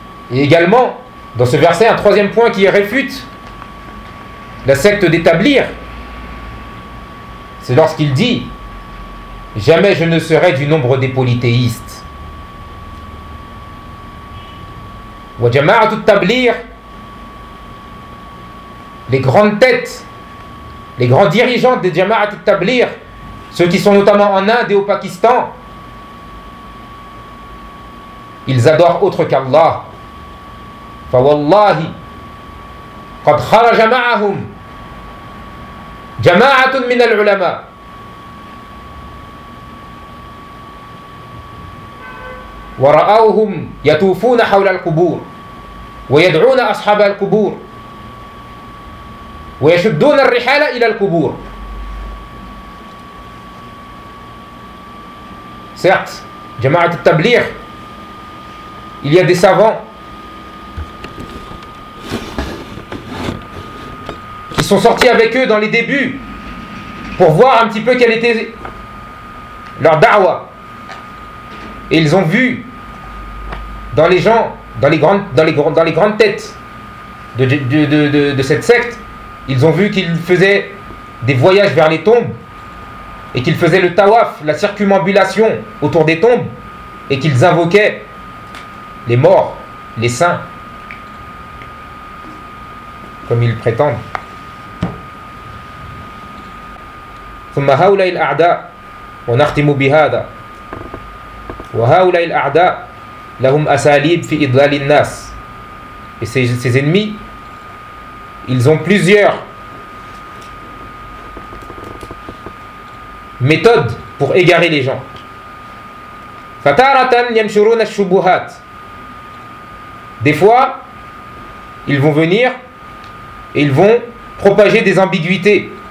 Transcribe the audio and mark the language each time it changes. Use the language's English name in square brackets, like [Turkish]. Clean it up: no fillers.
[French] Et également, dans ce verset, un troisième point qui réfute la secte d'établir, c'est lorsqu'il dit « Jamais je ne serai du nombre des polythéistes. » Wa jama'atu tablir, les grandes têtes, les grands dirigeants des jama'atu tablir, ceux qui sont notamment en Inde et au Pakistan, ils adorent autre qu'Allah. [Arabic] فوالله قد خرج معهم جماعة من العلماء. ورأوهم يطوفون حول القبور ويدعون أصحاب القبور ويشدون الرحال إلى القبور. [French] Certes, جماعة التبليغ, il y a des savants sont sortis avec eux dans les débuts pour voir un petit peu quelle était leur da'wa. Et ils ont vu dans les gens, dans les grandes têtes de cette secte, ils ont vu qu'ils faisaient des voyages vers les tombes et qu'ils faisaient le tawaf, la circumambulation autour des tombes, et qu'ils invoquaient les morts, les saints, comme ils prétendent. [Arabic] ثم هؤلاء الأعداء ونختم بهذا وهؤلاء الأعداء لهم أساليب في إضلال الناس. [French] Et ces ennemis, ils ont plusieurs méthodes pour égarer les gens. [Arabic] فتارة ينشرون الشبهات. [French] Des fois, ils vont venir et ils vont propager des ambiguïtés.